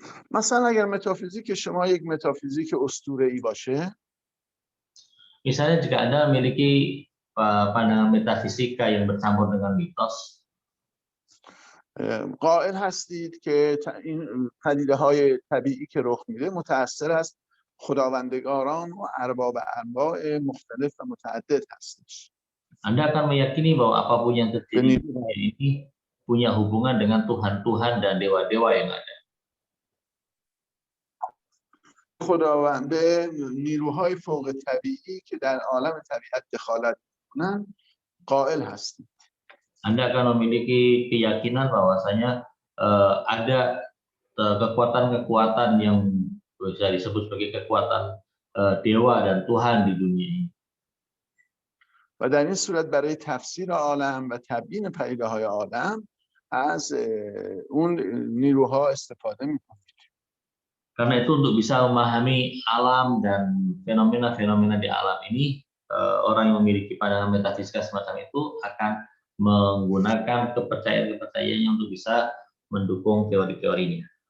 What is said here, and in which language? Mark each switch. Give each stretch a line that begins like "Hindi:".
Persian: مثلا اگر متافیزیک شما یک متافیزیک اسطوره‌ای باشه،
Indonesian: misalnya jika Anda memiliki pandangan metafisika yang bercampur dengan mitos,
Persian: قائل هستید که این پدیده‌های طبیعی که رخ میده متأثر از خداوندگاران و ارباب انواع مختلف و متعدد هستش.
Indonesian: Anda akan meyakini bahwa apapun yang terjadi di dunia ini punya hubungan dengan Tuhan-Tuhan dan dewa-dewa yang ada.
Persian: خداوند به نیروهای فوق طبیعی که در عالم طبیعت دخالت می‌کنند قائل هستید.
Indonesian: Anda akan memiliki keyakinan bahwasanya ada kekuatan-kekuatan yang bisa disebut sebagai kekuatan dewa dan Tuhan di dunia ini.
Persian: و در این صورت برای تفسیر عالم و تبیین پدیده‌های عالم از اون نیروها استفاده می‌کنید.
Indonesian: Karena itu untuk bisa memahami alam dan fenomena-fenomena di alam ini, orang yang memiliki pandangan metafisika semacam itu akan menggunakan kepercayaan-kepercayaannya untuk bisa mendukung teori-teorinya.